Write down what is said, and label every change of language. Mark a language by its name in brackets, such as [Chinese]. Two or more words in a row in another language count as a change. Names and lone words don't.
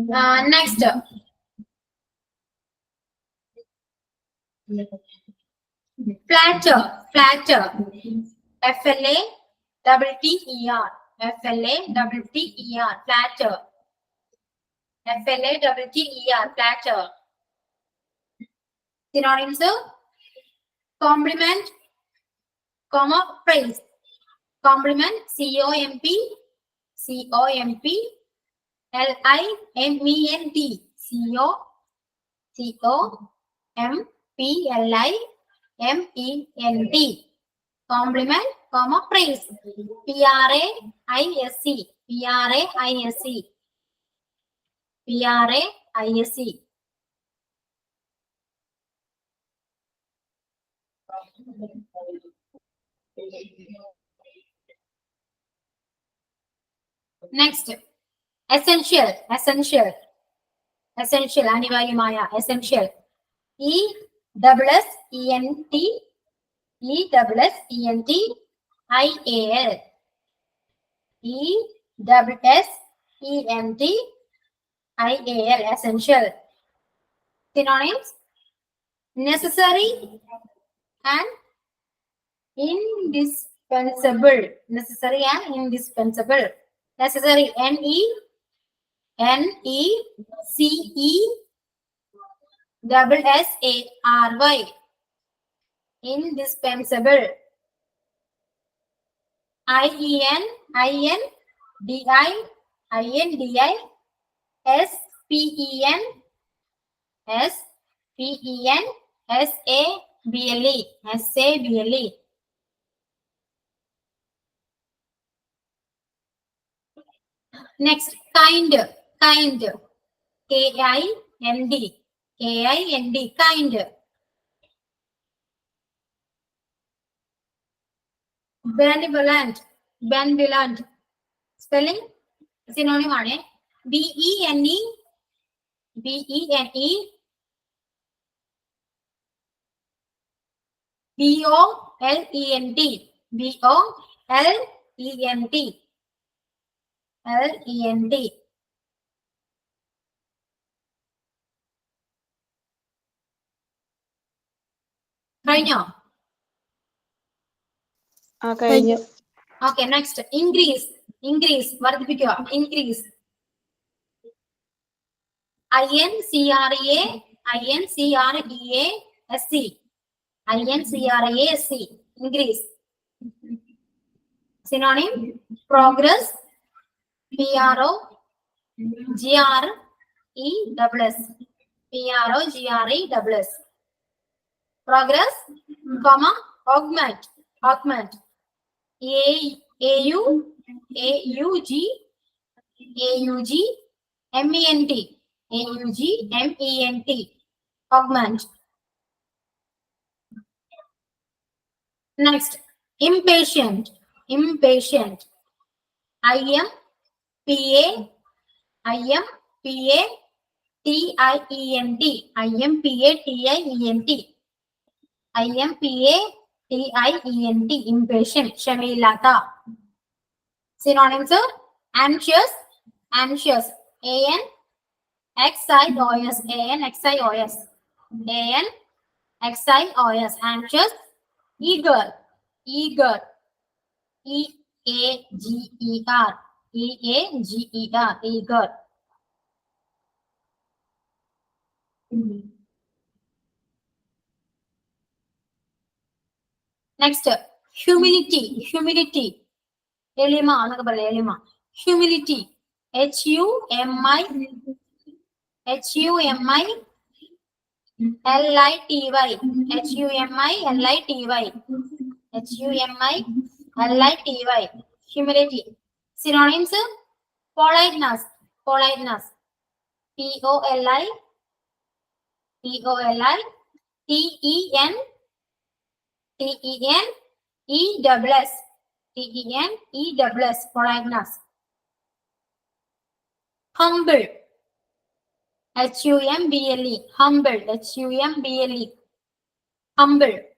[English] Next. Flatter, flatter. F-L-A-T-T-E-R. F-L-A-T-T-E-R. Flatter. F-L-A-T-T-E-R. Flatter. Synonyms: compliment, comma, praise. Compliment, C-O-M-P, C-O-M-P, L-I-M-E-N-T, C-O-M-P-L-I-M-E-N-T. Compliment, comma, praise. P-R-A-I-S-E, P-R-A-I-S-E, P-R-A-I-S-E. Next, essential, essential, essential, അനിവാര്യമായ, essential. E-S-S-E-N-T, E-S-S-E-N-T, I-A-L. E-S-S-E-N-T, I-A-L, essential. Synonyms: necessary and indispensable. Necessary and indispensable. Necessary, N-E-N-E-C-E-S-S-A-R-Y. Indispensable. I-E-N-I-N-D-I-S-P-E-N-S-P-E-N-S-A-B-L-E. S-A-B-L-E. Next, kind, kind. K-I-N-D, K-I-N-D, kind. Benevolent, benevolent. Spelling, synonym ആണ്. B-E-N-E, B-E-N-E, B-O-L-E-N-T, B-O-L-E-N-T, L-E-N-T. [Malayalam] കഴിഞ്ഞോ? കഴിഞ്ഞു. [English] Okay, next, increase, increase, വർദ്ധിപ്പിക്കുക, increase. I-N-C-R-E-A, I-N-C-R-E-A-S-C, I-N-C-R-E-A-S-C, increase. Synonym: progress, P-R-O-G-R-E-S-S, P-R-O-G-R-E-S-S. Progress, comma, augment, augment. A-U-G-M-E-N-T, A-U-G-M-E-N-T, augment. Next, impatient, impatient. I-M-P-A-T-I-E-N-T, I-M-P-A-T-I-E-N-T, I-M-P-A-T-I-E-N-T, impatient, ക്ഷമയില്ലാത്ത. Synonyms: anxious, anxious, A-N-X-I-O-S, A-N-X-I-O-S, A-N-X-I-O-S, anxious. Eager, eager, E-A-G-E-R, E-A-G-E-R, eager. Next, humility, humility. [Malayalam] എളിമ എന്നൊക്കെ പറയാം, എളിമ. [English] Humility, H-U-M-I-L-I-T-Y, H-U-M-I-L-I-T-Y, H-U-M-I-L-I-T-Y, humility. Synonyms: politeness, politeness, P-O-L-I, P-O-L-I, T-E-N, T-E-N-E-S-S, T-E-N-E-S-S, politeness. Humble, H-U-M-B-L-E, humble, H-U-M-B-L-E, humble.